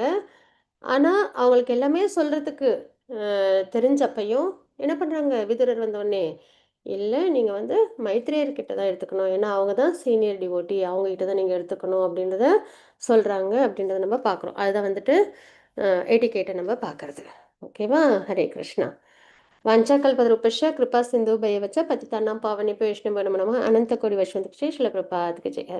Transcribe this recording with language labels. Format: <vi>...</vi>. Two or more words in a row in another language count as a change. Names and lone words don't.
<ta>ஆனால் அவங்களுக்கு எல்லாமே சொல்கிறதுக்கு தெரிஞ்சப்பையும் என்ன பண்ணுறாங்க, விதுரர் வந்தோடனே இல்லை நீங்கள் வந்து மைத்ரேயர்கிட்ட தான் எடுத்துக்கணும், ஏன்னா அவங்க தான்</ta> <en>senior devotee,</en> <ta>அவங்ககிட்ட தான் நீங்கள் எடுத்துக்கணும் அப்படின்றத சொல்கிறாங்க அப்படின்றத நம்ம பார்க்குறோம். அதுதான் வந்துட்டு எட்டிகேட்டை நம்ம பார்க்குறது. ஓகேவா? ஹரே கிருஷ்ணா.</ta> <sa>वाञ्छाकल्पतरुभ्यश्च कृपा सिन्धुभ्येव च पतितानां पावनेभ्यो वैष्णवेभ्यो नमो नमः। अनन्तकोटि वैष्णवदेवताभ्यो</sa> <hi>श्रील प्रभुपाद की जय। हरे</hi>